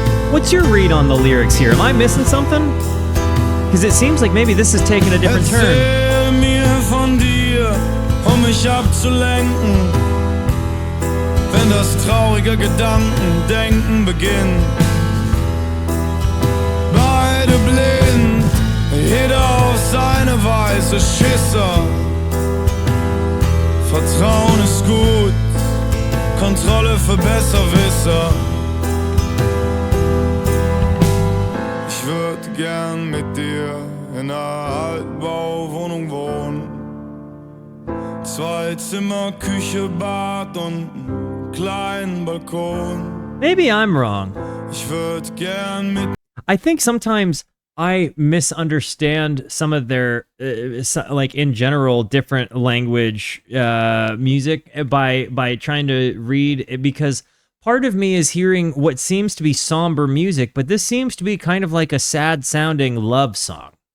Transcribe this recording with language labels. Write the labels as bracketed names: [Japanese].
[English] What's your read on the lyrics here? Am I missing something? Because it seems like maybe this is taking a different turn. [German] Erzähl mir von dir, mich abzulenken, wenn das traurige Gedankendenken beginnt. Beide blind, jeder auf seine Weise, Schisser. Vertrauen ist gut, Kontrolle für Besserwisser. Ich würd gern mit dir in einer Altbauwohnung wohnen. 2 Zimmer, Küche, Bad und einen kleinen Balkon. [English] Maybe I'm wrong. [German] Ich würd gern mit. [English] I think sometimes I misunderstand some of their, like in general, different language music by trying to read it, because part of me is hearing what seems to be somber music, but this seems to be kind of like a sad-sounding love song.